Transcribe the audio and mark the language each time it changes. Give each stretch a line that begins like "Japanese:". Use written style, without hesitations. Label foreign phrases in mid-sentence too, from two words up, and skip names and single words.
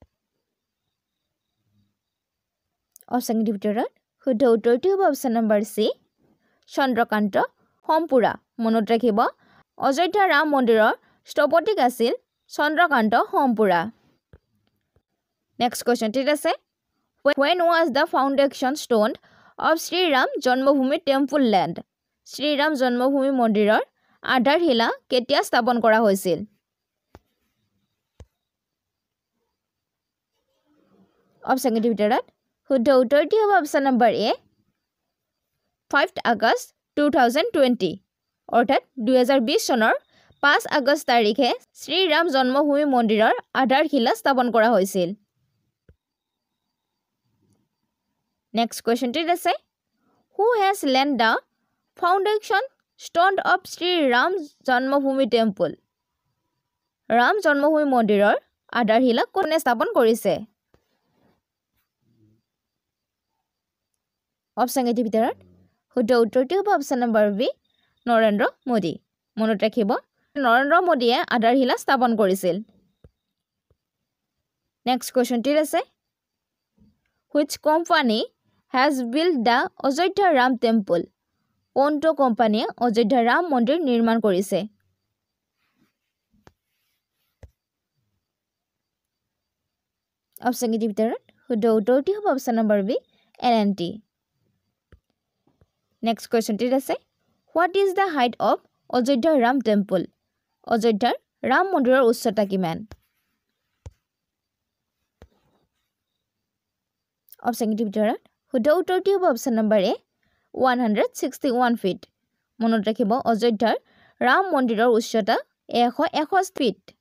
Assamese: অপশ্যনকেইটিৰ ভিতৰত শুদ্ধ উত্তৰটো হ'ব অপশ্যন নম্বৰ চি চন্দ্ৰকান্ত সম্পুৰা। মনত ৰাখিব অযোধ্যাৰ ৰাম মন্দিৰৰ স্থপতিক আছিল চন্দ্ৰকান্ত সম্পুৰা। নেক্সট কুৱেশ্যনটিত আছে
English: When was the foundation stone of Sri Ram Janmabhoomi temple laid?
Assamese: শ্ৰীৰাম জন্মভূমি মন্দিৰৰ আধাৰশিলা কেতিয়া স্থাপন কৰা হৈছিল অপচন কেইটাৰ ভিতৰত শুদ্ধ উত্তৰটি হ'ব অপচন নম্বৰ এ 5 আগষ্ট 2020 অৰ্থাৎ 2020 চনৰ 5 আগষ্ট তাৰিখে শ্ৰীৰাম জন্মভূমি মন্দিৰৰ আধাৰশিলা স্থাপন কৰা হৈছিল নেক্সট কোৱেশ্চনটিত আছে
English: who has laid the foundation stone of Sri Ram Janmabhoomi temple
Assamese: ৰাম জন্মভূমি মন্দিৰৰ আধাৰশিলা কোনে স্থাপন কৰিছে অপচন কেইটাৰ ভিতৰত শুদ্ধ উত্তৰটি হ'ব অপচন নম্বৰ বি নৰেন্দ্ৰ মোদী মনত ৰাখিব নৰেন্দ্ৰ মোদীয়ে আধাৰশিলা স্থাপন কৰিছিল নেক্সট কোৱেশ্চনটিত আছে
English: which company has built the Ajodhya Ram temple
Assamese: কোনটো কোম্পানীয়ে অযোধ্যা ৰাম মন্দিৰ নিৰ্মাণ কৰিছে অপচন কেইটাৰ ভিতৰত শুদ্ধ উত্তৰটি হ'ব অপচন নম্বৰ বি L&T নেক্সট কোৱেশ্চনটিত আছে
English: what is the height of Ajodhya Ram temple
Assamese: অযোধ্যাৰ ৰাম মন্দিৰৰ উচ্চতা কিমান অপচন কেইটাৰ ভিতৰত শুদ্ধ উত্তৰটি হ'ব অপচন নম্বৰ এ 161 ফিট মনত ৰাখিব অযোধ্যাৰ ৰাম মন্দিৰৰ উচ্চতা 161 ফিট